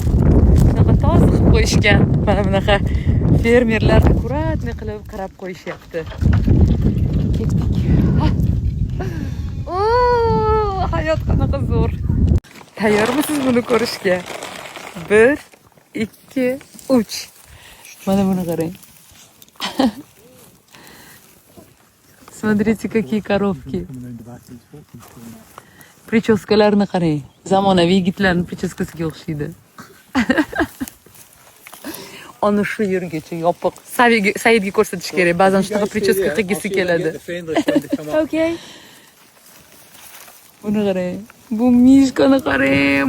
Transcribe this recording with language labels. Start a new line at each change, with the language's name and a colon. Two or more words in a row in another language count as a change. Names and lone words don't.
Uzbek: Shunaqa toza qilib qo'yishgan. Mana bunaqa fermerlar akkuratni qilib qarab qo'yishyapti. Ketdik. Hayot qanaqa zo'r. Tayyormisiz buni ko'rishga? 1, 2, 3. Mana buni qarang.
Russian: Смотрите, какие коровки.
Uzbek: Прическаларni qarang. Zamonaviy yigitlarning prическasiga o'xshaydi. Ana shu yergacha yopiq. Saidga ko'rsatish kerak. Ba'zan shunaqa prическа qilgisi keladi. Okay. Buni qarang. Bu mishkani qarang.